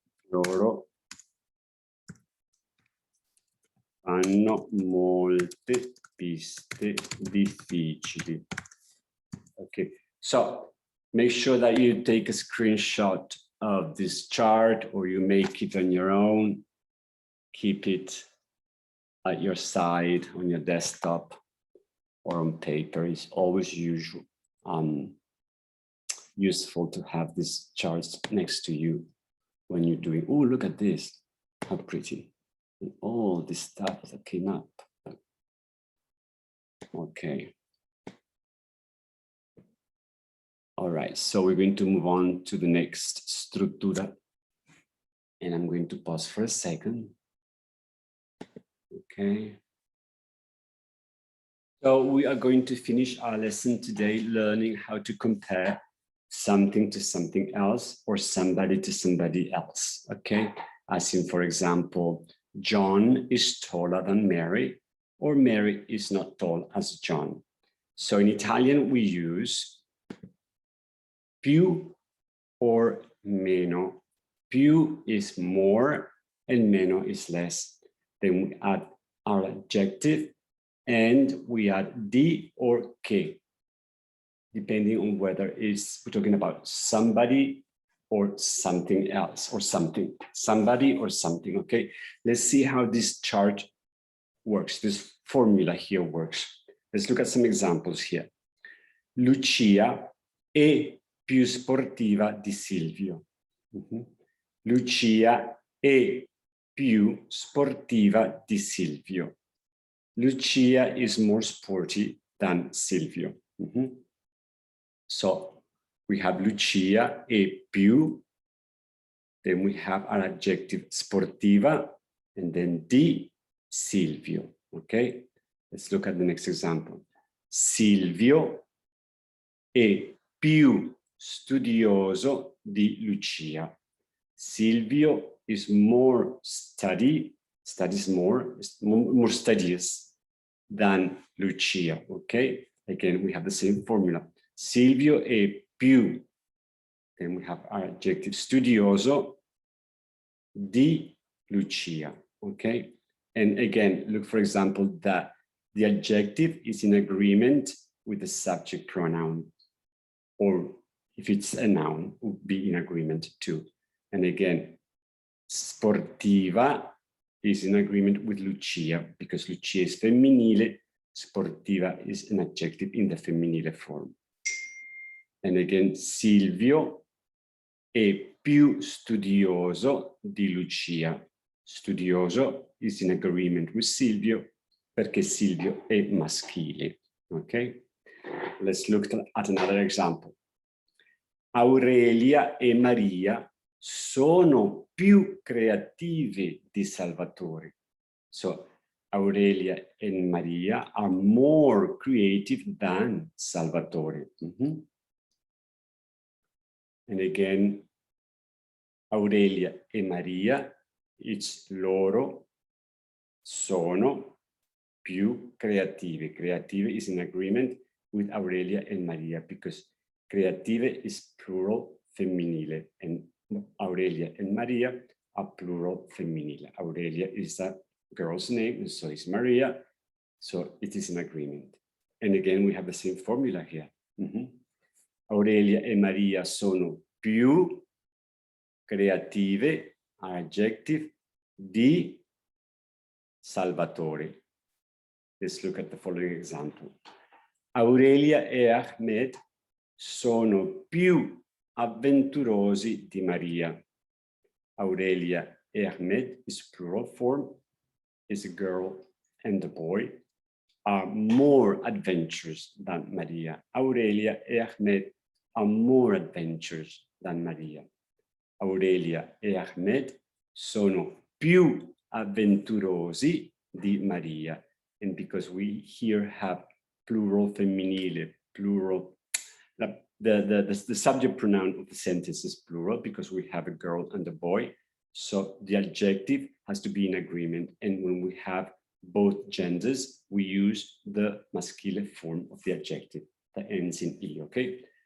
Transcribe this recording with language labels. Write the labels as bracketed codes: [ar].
[it] Loro hanno molte piste difficili. [en] Okay, so make sure that you take a screenshot of this chart or you make it on your own. Keep it at your side on your desktop or on paper. It's always useful to have these charts next to you when you're doing, oh, look at this, how pretty. And all this stuff that came up. Okay. All right, so we're going to move on to the next struttura. And I'm going to pause for a second. Okay. So we are going to finish our lesson today learning how to compare something to something else or somebody to somebody else, okay? As in, for example, John is taller than Mary, or Mary is not tall as John. So in Italian, we use più or meno. Più is more and meno is less. Then we add our adjective and we add di or che, depending on whether we're talking about somebody or something else or something, somebody or something, okay? Let's see how this chart works, this formula here works. Let's look at some examples here. [it] Lucia è più sportiva di Silvio. Lucia è più sportiva di Silvio. [en] Lucia is more sporty than Silvio. So we have [it] Lucia è più, [en] then we have our adjective sportiva, and then [it] di Silvio, [en] okay? Let's look at the next example. [it] Silvio è più studioso di Lucia. [en] Silvio is more studies more studious than Lucia, okay? Again, we have the same formula. [it] Silvio è più, [en] then we have our adjective [it] studioso di Lucia, [en] okay? And again, look, for example, that the adjective is in agreement with the subject pronoun, or if it's a noun, would be in agreement too. And again, sportiva is in agreement with Lucia because Lucia is femminile, sportiva is an adjective in the femminile form. And again, [it] Silvio è più studioso di Lucia. [en] Studioso is in agreement with Silvio [it] perché Silvio è maschile. [en] Okay? Let's look at another example. [it] Aurelia e Maria sono più creative di Salvatore. [en] So Aurelia and Maria are more creative than Salvatore. And again, Aurelia e Maria, it's [it] loro sono più creative. [en] Creative is in agreement with Aurelia and Maria because creative is plural femminile and Aurelia and Maria are plural femminile. Aurelia is a girl's name and so is Maria. So it is in agreement. And again, we have the same formula here. [it] Aurelia e Maria sono più creative, [en] adjective, [it] di Salvatore. [en] Let's look at the following example. [it] Aurelia e Ahmed sono più avventurosi di Maria. [en] Aurelia e Ahmed is plural form, is a girl and a boy, are more adventurous than Maria. Aurelia e Ahmed are more adventurous than Maria. [it] Aurelia e Ahmed sono più avventurosi di Maria. [en] And because we here have plural femminile, plural, the subject pronoun of the sentence is plural because we have a girl and a boy. So the adjective has to be in agreement. And when we have both genders, we use the maschile form of the adjective that ends in I, okay?